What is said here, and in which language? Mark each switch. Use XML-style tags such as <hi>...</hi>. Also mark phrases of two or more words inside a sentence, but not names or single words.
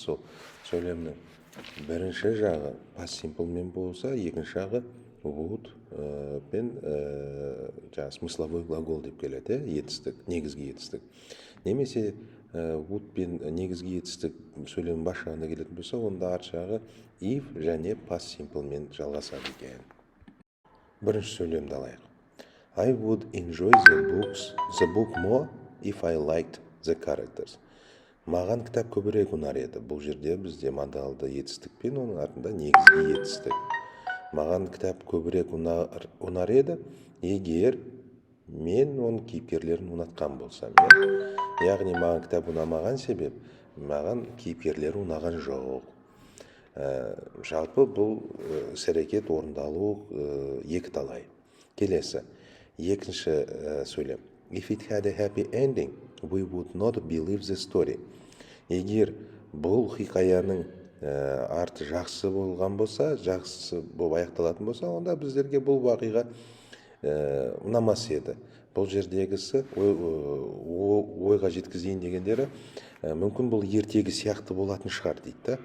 <kk>Сол сөйлемнің бірінші жағы</kk> <en>past simple</en> <kk>мен болса, екінші жағы would пен</kk> <ru>смысловой глагол</ru> <kk>деп келеді, етістік, негізгі етістік. Немесе would пен негізгі етістік сөйлем бас жағына келетін болса, онда арт жағы if және</kk> <en>past simple</en> <kk>мен жалғасады екен. Бірінші сөйлемді алайық.</kk> <en>I would enjoy the book more if I liked the characters.</en> <kk>Маған кітап көбірек ұнар еді. Бұл жерде бізде модалды етістік пен оның артында негізгі етістік. Маған кітап көбірек ұнар еді, егер мен оның кейіпкерлерін ұнатқан болсам. Яғни маған кітап ұнамаған себеп, маған кейіпкерлері ұнаған жоқ. Жалпы бұл іс-әрекет орындалу екі талай. Келесі, екінші сөйлем.</kk> <en>If it had a happy ending, we would not believe the story.</en> <kk>Егер бұл хикаяның арты жақсы болған болса, жақсы болып аяқталатын болса, онда біздерге бұл вақиға ұнамас еді. Бұл жердегісі ойға жеткізейін дегендері, мүмкін бұл ертегі сияқты болатын шығар дейді.</kk>